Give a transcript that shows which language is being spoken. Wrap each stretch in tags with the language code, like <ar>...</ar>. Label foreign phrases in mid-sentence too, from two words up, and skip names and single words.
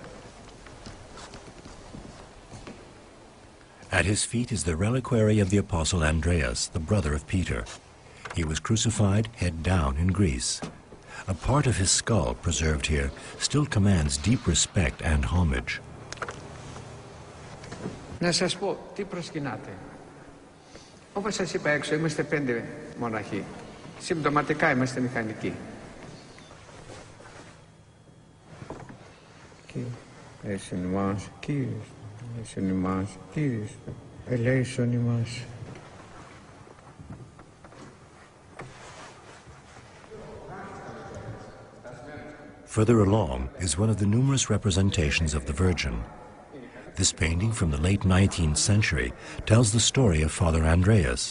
<en>At his feet is the reliquary of the Apostle Andreas, the brother of Peter. He was crucified head down in Greece. A part of his skull, preserved here, still commands deep respect and homage.</en> <el>Να σας πω, τι προσκυνάτε. Όπως σας είπα έξω, είμαστε 5 μοναχοί. Συμπτωματικά είμαστε μηχανικοί. Εσύν ημάς, Κύριος. Εσύν ημάς, Κύριος. Ελέησον ημάς.</el> <en>Further along is one of the numerous representations of the Virgin. This painting from the late 19th century tells the story of Father Andreas.</en>